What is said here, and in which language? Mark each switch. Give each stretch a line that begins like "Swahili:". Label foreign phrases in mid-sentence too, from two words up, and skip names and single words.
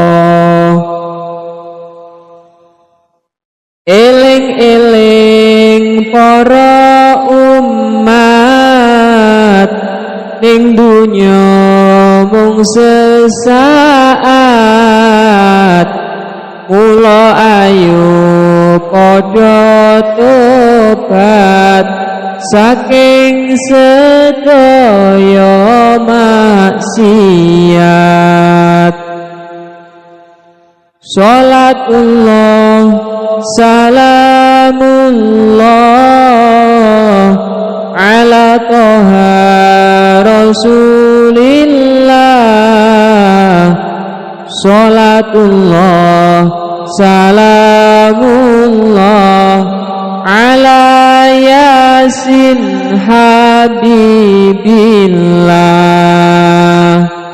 Javanese: Eling-eling para umat ning dunya mung sesaat mula ayo padha tobat saking sedaya maksiat.
Arabic: صلاة الله سلام الله على طه رسول الله. صلاة الله سلام الله على يس حبيب الله.